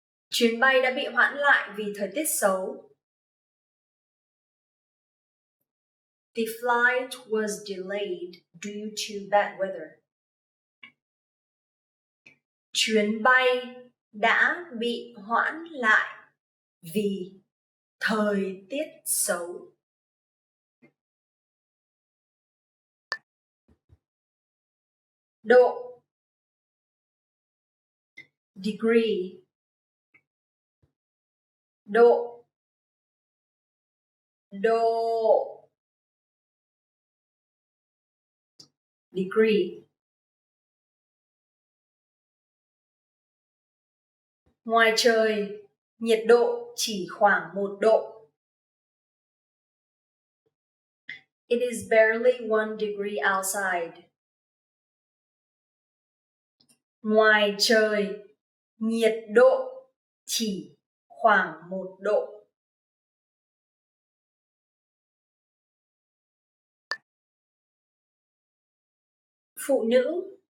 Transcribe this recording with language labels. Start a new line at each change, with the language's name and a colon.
Vietnamese: Chuyến bay đã bị hoãn lại vì thời tiết xấu.
English: The flight was delayed due to bad weather.
Vietnamese: Chuyến bay đã bị hoãn lại vì thời tiết xấu. Độ.
English: Degree.
Vietnamese: Độ. Độ.
English: Degree.
Vietnamese: Ngoài trời, nhiệt độ chỉ khoảng 1 độ.
English: It is barely 1 degree outside.
Vietnamese: Ngoài trời, nhiệt độ chỉ khoảng 1 độ. Phụ nữ.